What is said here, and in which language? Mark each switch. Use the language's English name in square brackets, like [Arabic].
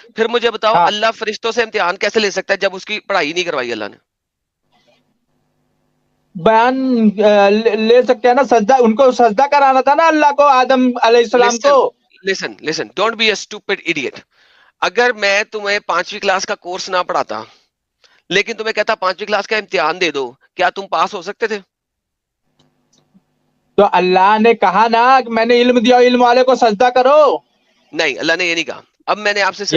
[Urdu] پھر مجھے بتاؤ اللہ فرشتوں سے امتحان کیسے لے سکتا ہے جب اس کی پڑھائی نہیں کروائی اللہ نے؟ بیان لے سکتے ہیں نا, سجدہ ان کو سجدہ کرانا تھا نا اللہ کو, آدم علیہ السلام کو. [English] Listen, don't be a stupid idiot. [Urdu] اگر میں تمہیں 5ویں کلاس کا کورس نہ پڑھاتا لیکن تمہیں کہتا 5ویں کلاس کا امتحان دے دو, کیا تم پاس ہو سکتے تھے؟ تو اللہ نے کہا نا کہ میں نے علم دیا, علم والے کو سجدہ کرو. نہیں, اللہ نے یہ نہیں کہا. اب میں نے آپ سے